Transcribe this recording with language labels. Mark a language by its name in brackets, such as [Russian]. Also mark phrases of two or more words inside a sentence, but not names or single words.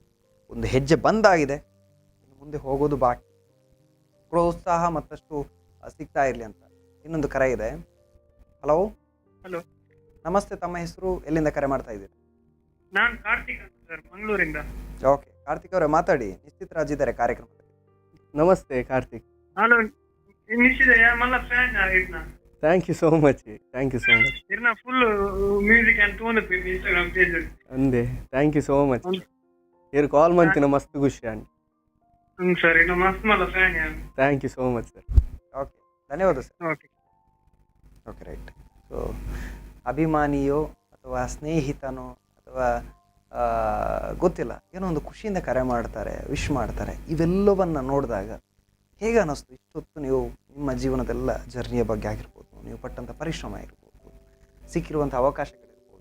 [Kannada] ಒಂದು ಹೆಜ್ಜೆ ಬಂದಾಗಿದೆ, ಇನ್ನು ಮುಂದೆ ಹೋಗೋದು ಬಾಕಿ. ಪ್ರೋತ್ಸಾಹ ಮತ್ತಷ್ಟು ಸಿಗ್ತಾ ಇರಲಿ ಅಂತ. ಇನ್ನೊಂದು ಕರೆ ಇದೆ. ಹಲೋ ಹಲೋ, ನಮಸ್ತೆ, ತಮ್ಮ ಹೆಸರು, ಎಲ್ಲಿಂದ ಕರೆ ಮಾಡ್ತಾ ಇದ್ದೀರಿ? ನಾನು ಕಾರ್ತಿಕ್ ಅಂತ ಸರ್, ಮಂಗಳೂರಿಂದ. ಓಕೆ, ಕಾರ್ತಿಕ್ ಅವರೇ ಮಾತಾಡಿ. ನಿಶ್ಚಿತರಾಜ್ ಇದ್ದಾರೆ ಕಾರ್ಯಕ್ರಮದಲ್ಲಿ. ನಮಸ್ತೆ ಕಾರ್ತಿಕ್. [Tulu] ಹಲೋ, ನಿಶ್ಚಿತ ಮಲ್ಲ ಫ್ಯಾನ್ ಇರ್ನ. [English] Thank you so much, thank you so much. [Tulu] ಇರ್ನ [English] full music [Tulu] ಅಂತ ತೋಂದಪ್ಪಿ [English] Instagram page [Tulu] ಅಂದೆ. [English] Thank you so much. [Tulu] ಇರು ಕಾಲ್ ಮಾಡ್ತೀನ, ಮಸ್ತ್ ಖುಷಿ ಅಂತ. ಸರ್, ಇನ್ನು ಮಸ್ತ್ ಮಲ್ಲ ಫ್ಯಾನ್. [English] Thank you so much sir. [Kannada] ಓಕೆ, ಧನ್ಯವಾದ ಸರ್. ಓಕೆ [English] Okay, right. [Kannada] ಸೊ ಅಭಿಮಾನಿಯೋ ಅಥವಾ ಸ್ನೇಹಿತನೋ ಅಥವಾ ಗೊತ್ತಿಲ್ಲ, ಏನೋ ಒಂದು ಖುಷಿಯಿಂದ ಕರೆ ಮಾಡ್ತಾರೆ, ವಿಶ್ ಮಾಡ್ತಾರೆ. ಇವೆಲ್ಲವನ್ನು ನೋಡಿದಾಗ ಹೇಗೆ ಅನ್ನಿಸ್ತು? ಇಷ್ಟೊತ್ತು ನೀವು ನಿಮ್ಮ ಜೀವನದೆಲ್ಲ ಜರ್ನಿಯ ಬಗ್ಗೆ ಆಗಿರ್ಬೋದು, ನೀವು ಪಟ್ಟಂಥ ಪರಿಶ್ರಮ ಇರ್ಬೋದು, ಸಿಕ್ಕಿರುವಂಥ ಅವಕಾಶಗಳಿರ್ಬೋದು.